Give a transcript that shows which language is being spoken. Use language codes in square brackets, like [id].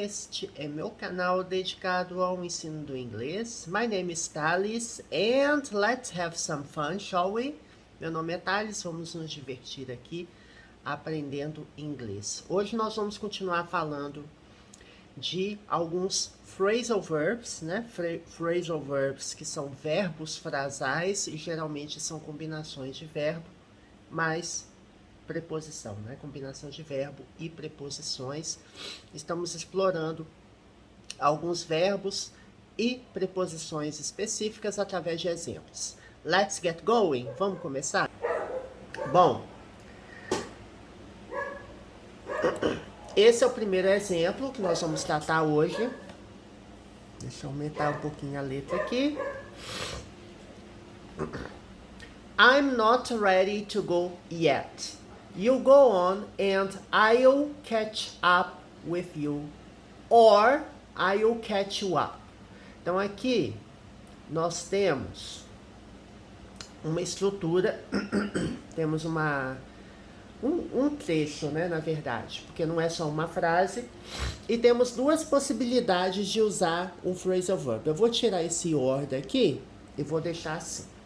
[pt] Este é meu canal dedicado ao ensino do inglês. [en] My name is Thales and let's have some fun, shall we? [pt] Meu nome é Thales, vamos nos divertir aqui aprendendo inglês. Hoje nós vamos continuar falando de alguns phrasal verbs, né? Phrasal verbs que são verbos frasais e geralmente são combinações de verbo, mas preposição, né? Combinação de verbo e preposições. Estamos explorando alguns verbos e preposições específicas através de exemplos. [en] Let's get going! [pt] Vamos começar? Bom, esse é o primeiro exemplo que nós vamos tratar hoje. Deixa eu aumentar um pouquinho a letra aqui. [en] I'm not ready to go yet. You go on and I'll catch up with you. Or I'll catch you up. [pt] Então aqui nós temos uma estrutura, temos um trecho, né, na verdade, porque não é só uma frase, e temos duas possibilidades de usar o phrasal verb. Eu vou tirar esse or daqui e vou deixar assim.